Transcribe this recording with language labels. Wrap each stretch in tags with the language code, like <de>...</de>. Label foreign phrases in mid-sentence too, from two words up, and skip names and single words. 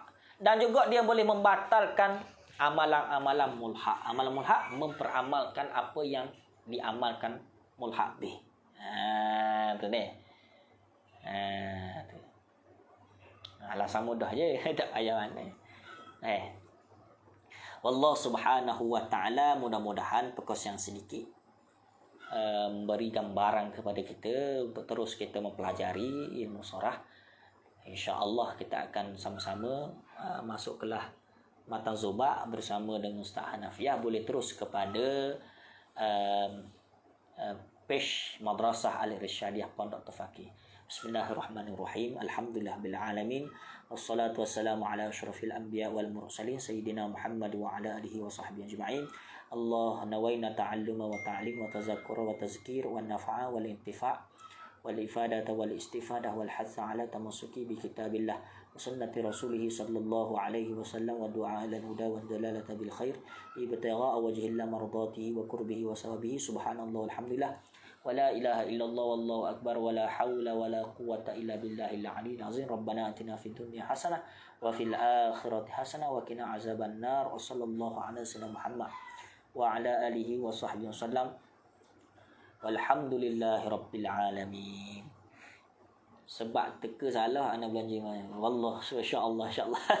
<ms>Dan juga dia boleh membatalkan amalan-amalan mulhaq. Amalan mulhaq memperamalkan apa yang diamalkan</ms> <ar>ملحق به.</ar> <ms>Tu ni. Tu. Alasan mudah je, tak payah mana.</ms> <ar>والله سبحانه وتعالى,</ar> <ms>mudah-mudahan perkos yang sedikit memberi gambaran kepada kita untuk terus kita mempelajari ilmu surah. InsyaAllah kita akan sama-sama masuk kelas Matan Zuba bersama dengan Ustaz Hanafiah. Boleh terus kepada page Madrasah Al-Irsyadiyah Pondok Tafaqih.</ms> <ar>بسم الله الرحمن الرحيم. الحمد لله بالعالمين. والصلاة والسلام على أشرف الأنبياء والمرسلين سيدنا محمد وعلى آله وصحبه أجمعين. الله نوينا التعلم والتعليم والتذكر والتذكير والنفع والانتفاع والإفادة والاستفادة والحث على التمسك بكتاب الله وسنة رسوله صلى الله عليه وسلم والدعاء إلى الهدى والدلالة بالخير ابتغاء وجه الله مرضاته وقربه وثوابه. سبحان الله والحمد لله ولا إله إلا الله والله أكبر ولا حول ولا قوة إلا بالله العلي العظيم. ربنا آتنا في الدنيا حسنة وفي الآخرة حسنة وقنا عذاب النار. وصلى الله على سيدنا محمد وعلى آله وصحبه وسلم. والحمد لله رب العالمين.</ar> <ms>Sebab teka salah ana belanja mana.</ms> <ar>والله، إن شاء الله.</ar>